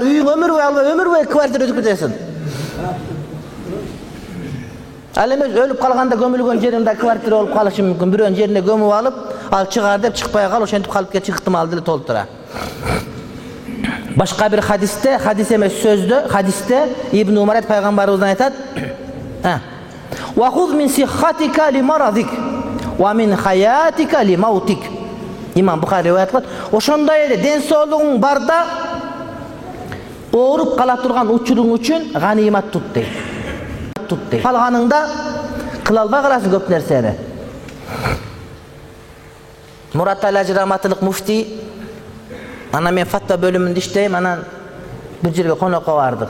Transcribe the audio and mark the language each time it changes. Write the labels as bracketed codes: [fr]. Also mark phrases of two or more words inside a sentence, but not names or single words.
[ky] Үйүң өмүр бой албай, өмүр бой квартира өтүп кетесиң. Ал эмес өлүп калганда көмүлгөн жеримде квартира болуп калышы мүмкүн. Бирөөнүн жерине көмүп алып, ал чыгар деп чыкпай кал, ошентип калып кетиши ыктымал деле толтура. Башка бир хадисте, хадис эмес сөздө, хадисте Ибн Умар пайгамбарыбыздан айтат: [ar] "وخذ من صحتك لمرضك ومن حياتك لموتك." [ky] Имам Бухари риwayat кылат. Ошондой эле ден соолугуң барда ооруп кала турган учуруң үчүн ганимат тут дейт. Тут дейт. Калганыңда кыла албай каласың көп нерсени. Мурат Алажи раматылык муфти, анан мен фатва бөлүмүндө иштейм, анан бир жерге конокко бардык.